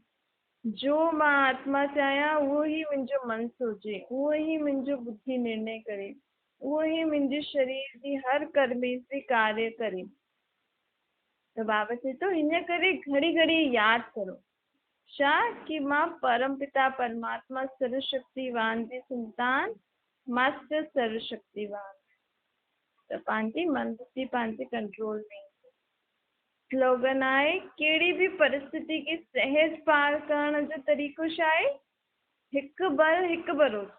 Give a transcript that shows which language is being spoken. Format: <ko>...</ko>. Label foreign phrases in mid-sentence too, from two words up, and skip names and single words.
<sd>जो मां आत्मा चाहियां उहो ई मुंहिंजो मन सोचे, उहो ई मुंहिंजो बुद्धि निर्णय करे, उहो ई मुंहिंजे शरीर जी हर कर्मेंद्री कार्य करे। त बाबा चए थो हिन करे घड़ी घड़ी यादि करो छा कि मां परम पिता परमात्मा सर्वशक्तिवान जी संतान, मास्टर सर्वशक्तिवान। त पंहिंजी मन बुद्धि पंहिंजे कंट्रोल में। स्लोगन आहे कहिड़ी बि परिस्थिति खे सहज पार करण जो तरीक़ो छा आहे? हिकु बल हिकु भरोसो।</sd>